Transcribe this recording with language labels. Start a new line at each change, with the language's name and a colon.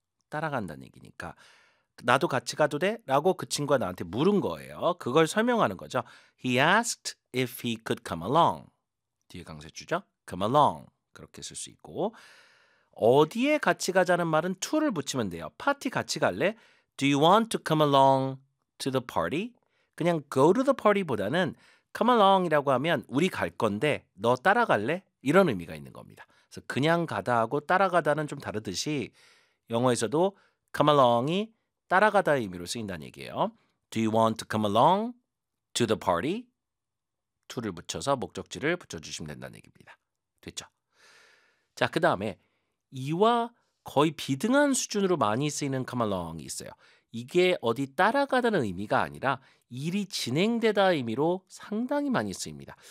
Korean: 따라간다는 얘기니까 나도 같이 가도 돼? 라고 그 친구가 나한테 물은 거예요. 그걸 설명하는 거죠.
English: He asked if he could come along.
Korean: 뒤에 강세주죠.
English: Come along.
Korean: 그렇게 쓸 수 있고 어디에 같이 가자는 말은 to를 붙이면 돼요. 파티 같이 갈래?
English: Do you want to come along to the party?
Korean: 그냥
English: go to the party
Korean: 보다는
English: come along
Korean: 이라고 하면 우리 갈 건데 너 따라갈래? 이런 의미가 있는 겁니다. 그래서 그냥 가다하고 따라가다는 좀 다르듯이 영어에서도
English: come along
Korean: 이 따라가다의 의미로 쓰인다는 얘기예요.
English: Do you want to come along to the party?
Korean: to를 붙여서 목적지를 붙여주시면 된다는 얘기입니다. 됐죠? 자, 그 다음에 이와 거의 비등한 수준으로 많이 쓰이는 come along이 있어요. 이게 어디 따라가다는 의미가 아니라 일이 진행되다의 의미로 상당히 많이 쓰입니다.